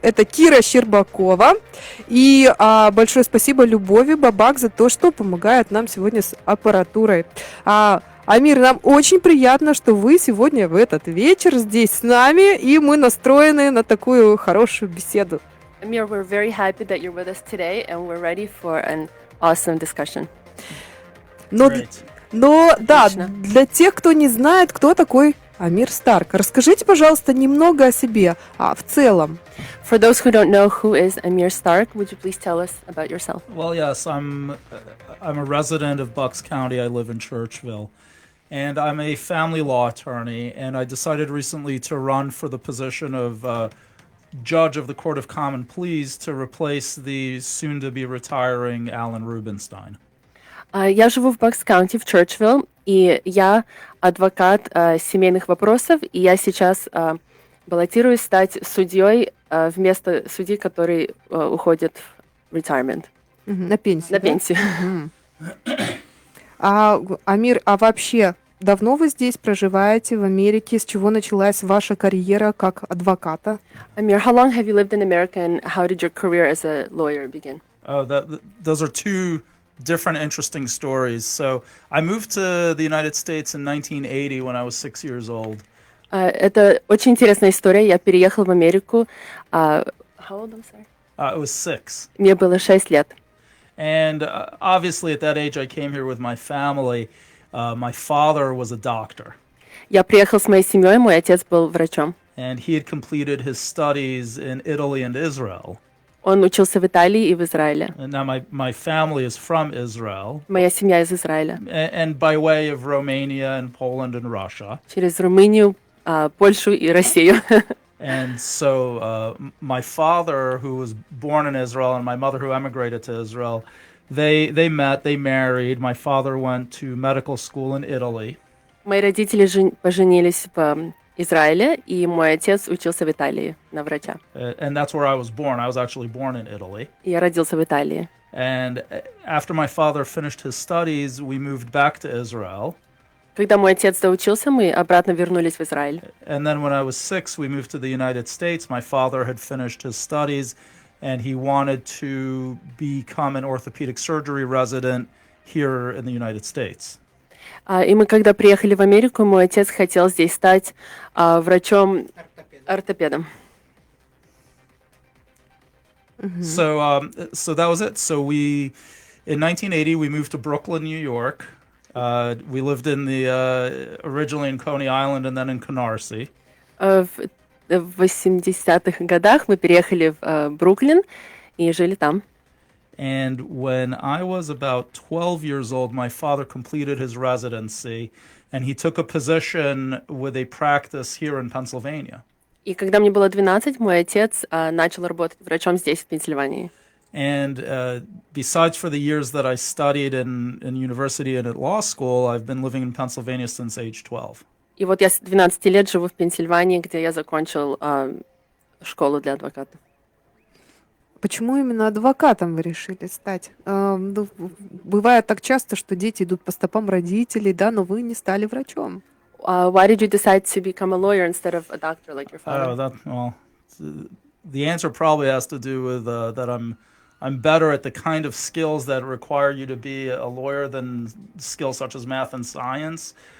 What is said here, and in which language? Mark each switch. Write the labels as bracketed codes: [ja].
[ru] Это Кира Щербакова. И большое спасибо Любови Бабак за то, что помогает нам сегодня с аппаратурой. Амир, нам очень приятно, что вы сегодня в этот вечер здесь с нами, и мы настроены на такую хорошую беседу. [en] Amir, we're very happy that you're with us today, and we're ready for an awesome discussion. [ru] Но да, Отлично. для тех, кто не знает, кто такой Амир Старк, расскажите, пожалуйста, немного о себе, в целом. For those who don't know who is Amir Stark, would you please tell us about yourself? [en] Well, yes, I'm a resident of Bucks County. I live in Churchville, and I'm a family law attorney. And I decided recently to run for the position of judge of the Court of Common Pleas to replace the soon-to-be retiring Alan Rubinstein. [ru] Я живу в Бакс-Каунти, в Чёрчвилл, и я адвокат семейных вопросов, и я сейчас баллотируюсь стать судьей вместо судьи, который уходит в retirement. На пенсию. На пенсию. Амир, а вообще давно вы здесь проживаете, в Америке? С чего началась ваша карьера как адвоката? [en] Amir, how long have you lived in America, and how did your career as a lawyer begin? Those are two different interesting stories. So I moved to the United States in 1980 when I was 6 years old. [ru] Это очень интересная история. Я переехал в Америку. [en] How old, I'm sorry? It was 6. [ru] Мне было 6 лет. [en] And obviously at that age I came here with my family. My father was a doctor. [ru] Я приехал с моей семьей, мой отец был врачом. [en] And he had completed his studies in Italy and Israel. [ru] Он учился в Италии и в Израиле. [en] And now my family is from Israel. [ru] Моя семья из Израиля. [en] And by way of Romania and Poland and Russia. [ru] Через Румынию, Польшу и Россию. [en] And so my father, who was born in Israel, and my mother, who emigrated to Israel, they met, they married. My father went to medical school in Italy. [ru] Мои родители поженились в Израиле, и мой отец учился в Италии на врача. [en] And that's where I was born. I was actually born in Italy. [ru] Я родился в Италии. [en] And after my father finished his studies, we moved back to Israel. [ru] Когда мой отец доучился, мы обратно вернулись в Израиль. [en] And then when I was 6, we moved to the United States. My father had finished his studies, and he wanted to become an orthopedic surgery resident here in the United States. [ru] И мы, когда приехали в Америку, мой отец хотел здесь стать врачом-ортопедом. [en] So that was it. So in 1980, we moved to Brooklyn, New York. We lived in originally in Coney Island and then in Canarsie. [ru] В в 80-х годах мы переехали в Бруклин и жили там. [en] And when I was about 12 years old, my father completed his residency, and he took a position with a practice here in Pennsylvania. [ru] И когда мне было 12, мой отец начал работать врачом здесь, в Пенсильвании. [en] And besides for the years that I studied in university and at law school, I've been living in Pennsylvania since age 12. [ru] И вот я с 12 лет живу в Пенсильвании, где я закончил школу для адвокатов. Почему именно адвокатом вы решили стать? Ну, бывает так часто, что дети идут по стопам родителей, да, но вы не стали врачом. [en] Why did you decide to become a lawyer instead of a doctor like your father? The answer probably has to do with that I'm better at the kind of skills that require you to be a lawyer than skills such as math and science.